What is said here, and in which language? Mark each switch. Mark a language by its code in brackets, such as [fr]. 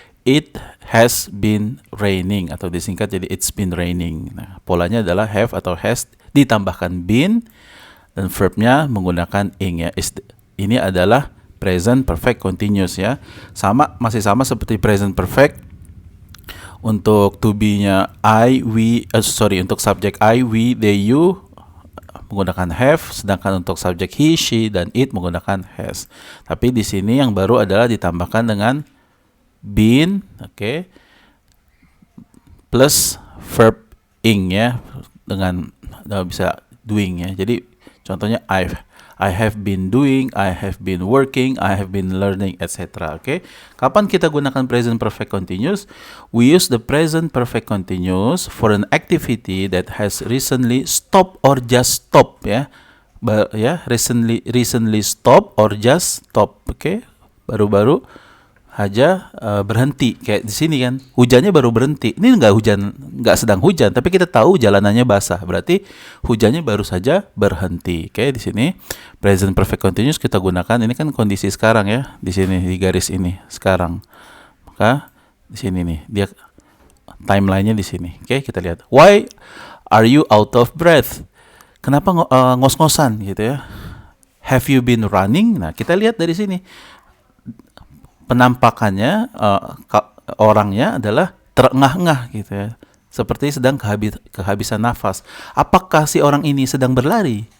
[en] It has been raining [id] atau disingkat jadi [en] it's been raining. [id] Nah, polanya adalah have atau has ditambahkan been dan verbnya menggunakan ing ya. Ini adalah present perfect continuous ya. Masih sama seperti present perfect. Untuk to be-nya I, we, untuk subjek I, we, they, you menggunakan have, sedangkan untuk subjek he, she, dan it menggunakan has. Tapi di sini yang baru adalah ditambahkan dengan been, oke, plus verb ing ya, dengan bisa doing ya. Jadi contohnya [en] I have been doing, I have been working, I have been learning, etc. Oke. [id] Kapan kita gunakan [en] present perfect continuous? We use the present perfect continuous for an activity that has recently stopped or just stopped ya. Recently stopped or just stopped. [id] Oke. Baru-baru aja berhenti, kayak di sini kan hujannya baru berhenti. Ini nggak sedang hujan, tapi kita tahu jalanannya basah, berarti hujannya baru saja berhenti. Oke, di sini present perfect continuous kita gunakan. Ini kan kondisi sekarang ya, di sini di garis ini sekarang. Maka di sini nih dia timelinenya di sini. Oke, kita lihat. [en] Why are you out of breath? [id] Kenapa ngos-ngosan gitu ya? [en] Have you been running? [id] Nah, kita lihat dari sini. Penampakannya orangnya adalah terengah-engah gitu ya, seperti sedang kehabisan nafas. Apakah si orang ini sedang berlari?